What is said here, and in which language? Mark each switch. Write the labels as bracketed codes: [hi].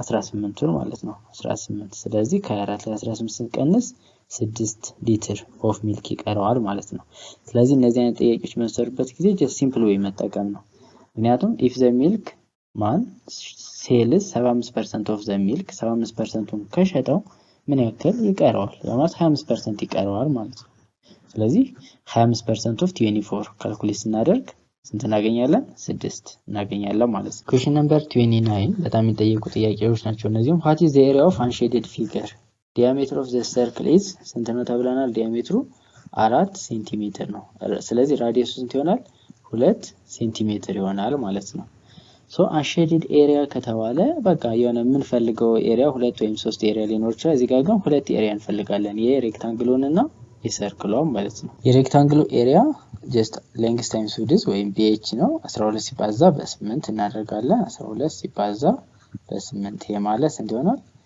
[am] 18 ማለት ነው። 18። ስለዚህ ከ24 ላይ 18 ስንቀንስ 6 ሊትር ኦፍ ሚልክ ይቀረዋል ማለት ነው። ስለዚህ እነዚህ አይነት ጥያቄዎች በመሰሩበት ጊዜ ጀስት ሲምፕል ዌይ መጠቀም ነው። ምክንያቱም [en] if the milk man sells 75% of the milk [am] 75%ን ከሸጠው ምን ያክል ይቀረዋል? ማለት 25% ይቀረዋል ማለት ነው። ስለዚህ 25% of 24 ካልኩሌት ስናደርግ ስንት እናገኛለን? 6 እናገኛለን ማለት ነው። question number 29 በጣም የሚጠየቁ ጥያቄዎች ናቸው እነዚህም። [en] what is the area of unshaded figure diameter of the circle is [am] ስንት ነው ተብለናል? ዲያሜትሩ 4 ሴንቲሜትር ነው። ስለዚህ ራዲየሱ ስንት ይሆናል? 2 ሴንቲሜትር ይሆናል ማለት ነው። ሶ unshaded area ከተባለ በቃ የሆነ የምንፈልገው ኤሪያ 2 ወይም 3 ኤሪያ ሊኖር ይችላል። እዚህ ጋር ግን 2 ኤሪያ እንፈልጋለን። የሬክታንግሉን እና የሰርክሉን ማለት ነው። የሬክታንግሉ ኤሪያ just length times width ወይም BH ነው። 12 ሲባዛ በ8 እናደርጋለን። 12 ሲባዛ በ8 ይሄ ማለት ስንት ይሆናል?